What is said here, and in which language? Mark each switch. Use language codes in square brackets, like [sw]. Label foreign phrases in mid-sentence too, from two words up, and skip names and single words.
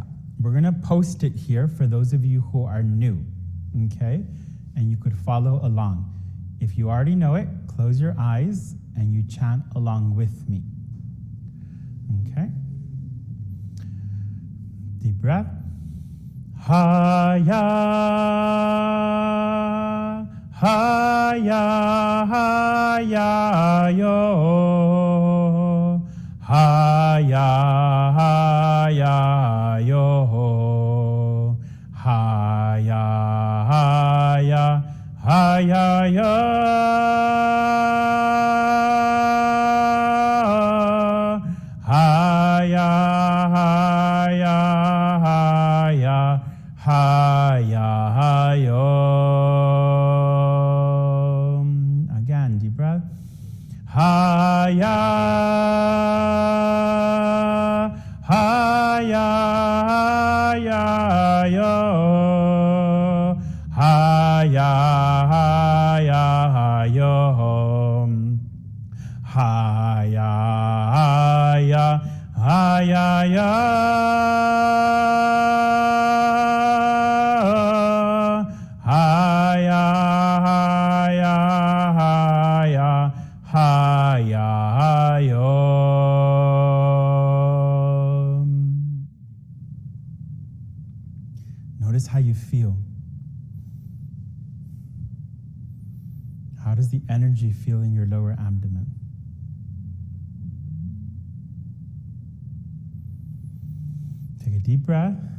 [en] We're going to post it here for those of you who are new, okay? And you could follow along. If you already know it, close your eyes and you chant along with me. Okay? Deep breath. Ha-ya, ha-ya, ha-ya, yo. Ha-ya, ha-ya, yo. Ha-ya, ha-ya, ha ya ya, ha ya ha ya ha ya ha ya ha yo. Again, deep breath. Ha ya ha ya ya yo, ha ya ha ya ha yo, ha ya ha ya ya, ha ya ha ya yo. Notice how you feel. How does the energy feel in your lower abdomen? Take a deep breath.